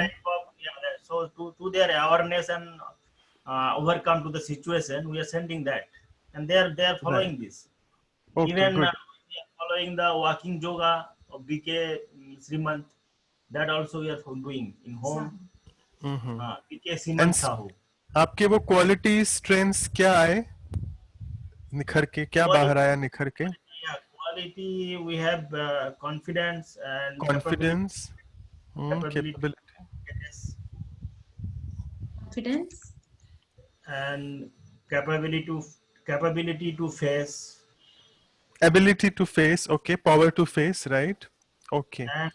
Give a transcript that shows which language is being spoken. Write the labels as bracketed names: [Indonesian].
[English] type of, so to their awareness and overcome to the situation, we are sending that, and they are Right. following this. Okay, Even good. we are following the walking yoga of BK Srimant. That also we are doing in home. Mm-hmm. BK And Srimant Sahu. [Hindi] आपके वो quality strengths क्या आए निखर के, क्या बाहर आया निखर के? [English] Yeah, quality, we have confidence and Confidence, capability, capability. Confidence. and capability to face, Ability to face, okay. Power to face, right? Okay.